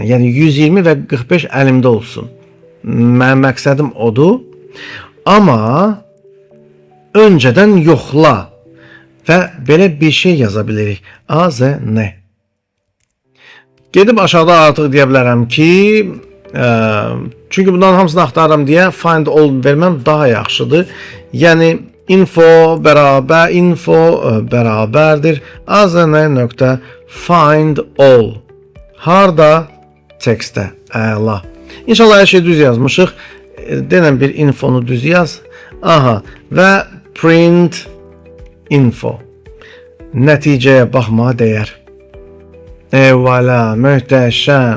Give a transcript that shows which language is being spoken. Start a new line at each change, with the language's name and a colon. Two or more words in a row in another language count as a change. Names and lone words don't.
Azerbaijani: Yəni 120 və 45 əlimdə olsun. Mənim məqsədim odur. Amma öncədən yoxla və belə bir şey yaza bilirik. AZN. Gedib aşağıda artıq deyə bilərəm ki, çünki bundan hamısını axtarıram deyə
English: find all
Azerbaijani: verməm daha yaxşıdır. Yəni info bərabərdir azn.find all. Harda? Tekstdə. Əla. İnşallah hər şey düz yazmışıq. Denən bir infonu düz yaz. Aha. Və
English: print info.
Azerbaijani: Nəticəyə baxmağa dəyər. Eyvallah, möhtəşəm.